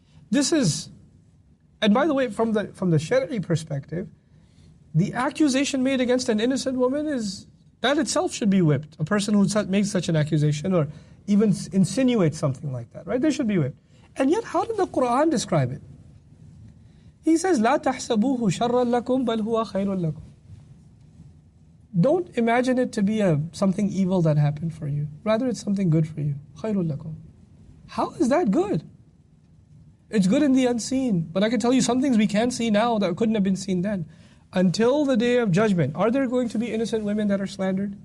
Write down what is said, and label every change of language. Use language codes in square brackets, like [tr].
[en] This is, and by the way, from the Shari'i perspective, the accusation made against an innocent woman that itself should be whipped. A person who makes such an accusation or even insinuates something like that, right? They should be whipped. And yet, how did the Qur'an describe it? He says, [ar] لا تحسبوه شرا لكم بل هو خير لكم. [en] Don't imagine it to be something evil that happened for you. Rather, it's something good for you. [ar] خير لكم. [en] How is that good? It's good in the unseen. But I can tell you some things we can see now that couldn't have been seen then. Until the day of judgment, are there going to be innocent women that are slandered?